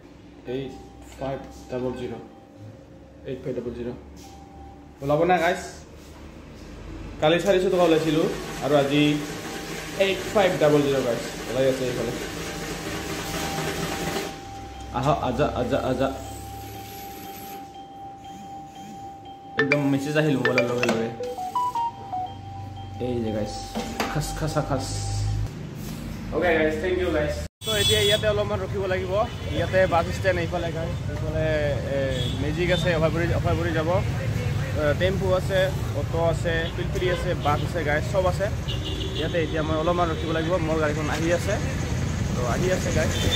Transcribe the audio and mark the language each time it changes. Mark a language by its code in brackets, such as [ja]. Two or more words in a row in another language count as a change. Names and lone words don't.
[as] 8500 ওলাব না গাইস কালি 400 টকা ওলাইছিলো আৰু আজি 8500 গাইস ওলাই আছে এইফালে আজা একদম মেসেজ আহিল মোবাইলৰ লগে লগে এই যে গাইস খাস খাসা খাস [en] Okay guys, thank you guys. [as] So এতিয়া ইয়াতে অলপমান ৰখিব লাগিব ইয়াতে বাস ষ্টেণ্ড এইফালে গাইস এইফালে মেজিক আছে অফাৰপুৰি যাব টেম্পু আছে অটো আছে পিলপিলি আছে বাস আছে গাইস সব আছে ইয়াতে এতিয়া মই অলপমান ৰখিব লাগিব মোৰ গাড়ীখন আহি আছে তো আহি আছে গাইস